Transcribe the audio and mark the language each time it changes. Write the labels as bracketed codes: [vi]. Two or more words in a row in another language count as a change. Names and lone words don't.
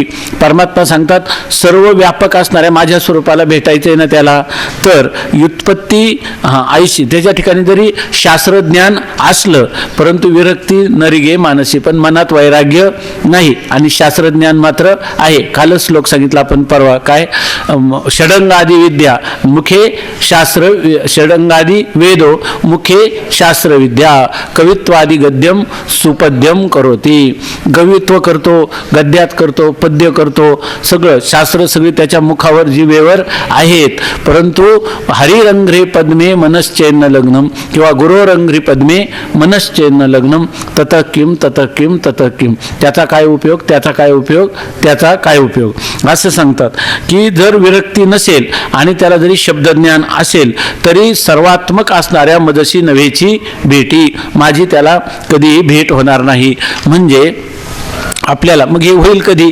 [mr] परमात्मा सांगतात सर्व व्यापक असणाऱ्या माझ्या स्वरूपाला भेटायचंय ना त्याला, तर व्युत्पत्ती आयशी त्याच्या ठिकाणी जरी शास्त्रज्ञान असलं परंतु विरक्ती नरिगे मानसी, पण मनात वैराग्य नाही आणि शास्त्रज्ञान मात्र आहे. कालच श्लोक सांगितला आपण परवा काय? [sa] षडंगादी विद्या मुखे शास्त्र, षडंगादी वेदो मुखे शास्त्र विद्या, कवित्वादी गद्यम सुपद्यम करोती. [mr] कवित्व करतो, गद्यात करतो, पद्य करतो, सगळं शास्त्र सगळी त्याच्या मुखावर जीवेवर आहेत. [sa] परंतु हरिरंध्रे पद्मे मनश्चेन्न लग्नम किंवा गुरोरंध्री पद्मे मनश्चेन्न लग्नम तत किम तत किम तत किम. [mr] त्याचा काय उपयोग? त्याचा काय उपयोग? त्याचा काय उपयोग? असं सांगतात की जर विरक्ती नसेल आणि त्याला जरी शब्दज्ञान असेल तरी सर्वात्मक असणाऱ्या मजशी नव्हेची भेटी, माझी त्याला कधीही भेट होणार नाही. म्हणजे आपल्याला मग हे होईल कधी?